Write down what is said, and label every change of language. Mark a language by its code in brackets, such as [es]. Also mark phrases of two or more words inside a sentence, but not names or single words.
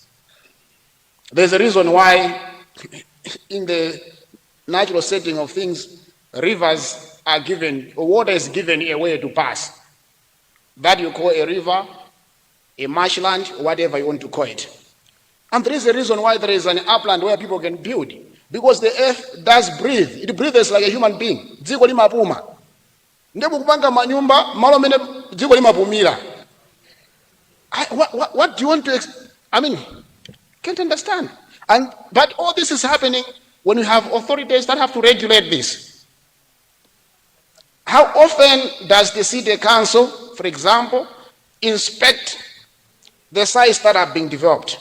[en] There's a reason why in the natural setting of things, rivers are given, or water is given a way to pass. That you call a river, a marshland, or whatever you want to call it. And there is a reason why there is an upland where people can build. Because the earth does breathe. It breathes like a human being. [ny] Dziko limapuma. Ndipo kupanga manyumba, malo mene dziko limapumira. [en] What do you want to, can't understand. But all this is happening when you have authorities that have to regulate this. How often does the city council, for example, inspect the sites that are being developed?